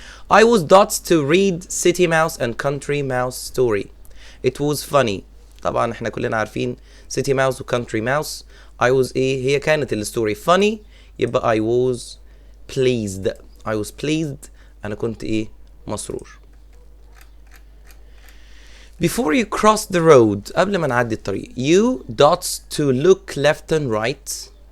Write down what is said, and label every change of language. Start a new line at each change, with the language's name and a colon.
English: I was dots to read City Mouse and Country Mouse story. It was funny.
Arabic: طبعا احنا كلنا عارفين City Mouse و Country Mouse.
English: I was
Arabic: ايه هي كانت الستوري
English: funny،
Arabic: يبقى
English: I was pleased.
Arabic: انا كنت ايه مسرور.
English: Before you cross the road
Arabic: قبل ما نعدي الطريق.
English: You dots to look left and right.